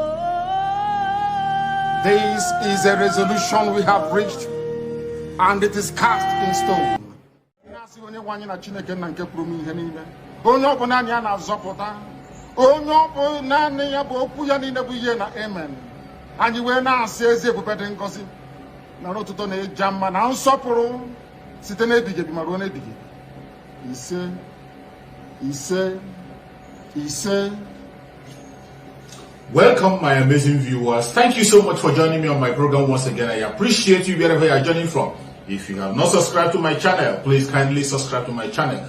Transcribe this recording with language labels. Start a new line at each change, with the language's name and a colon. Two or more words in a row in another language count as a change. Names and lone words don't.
English: This is a resolution we have reached, and it is cast in stone. Amen. And you will now say,
Igbo: na to na ejama na nsopuru site na ebige bi maro na ebige ise.
English: Welcome, my amazing viewers. Thank you so much for joining me on my program once again. I appreciate you wherever you are joining from. If you have not subscribed to my channel, please kindly subscribe to my channel.